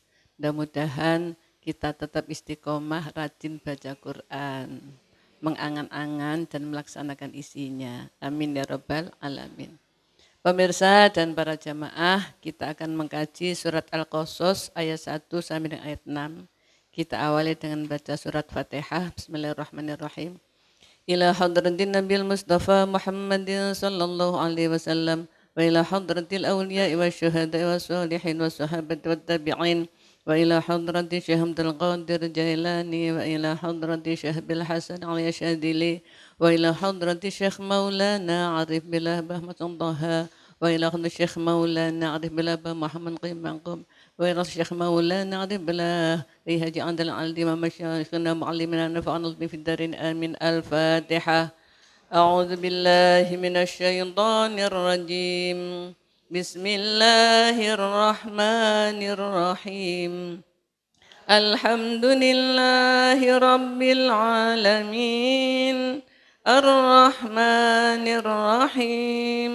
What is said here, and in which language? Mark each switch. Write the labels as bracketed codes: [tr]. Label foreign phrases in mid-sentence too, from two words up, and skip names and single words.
[id] Mudah-mudahan kita tetap istiqomah, rajin baca Quran, mengangan-angan dan melaksanakan isinya. [ar] آمين يا رب العالمين. [id] Pemirsa dan para jamaah, kita akan mengkaji surat Al-Qasas ayat 1 sampai dengan ayat 6. Kita awali dengan baca surat Fatihah. [ar] بسم الله الرحمن الرحيم. إلى حضرة النبي المصطفى محمد صلى الله عليه وسلم وإلى حضرة الأولياء والشهداء والصالحين و الصحابة والتابعين وإلى حضرة الشيخ عبد القادر الجيلاني وإلى حضرة الشيخ بالحسن اليشاذلي وإلى حضرة الشيخ مولانا عارف بالله بهمتن طه وإلى حضرة الشيخ مولانا عارف بالله محمد قيمنكم وإلى الشيخ مولانا عارف بالله حاجي أندل ألدي ومشايخنا معلمينا نفعنا به في الدارين آمين. الفاتحة. أعوذ بالله من الشيطان الرجيم. بسم الله الرحمن الرحيم. الحمد لله رب العالمين. الرحمن الرحيم.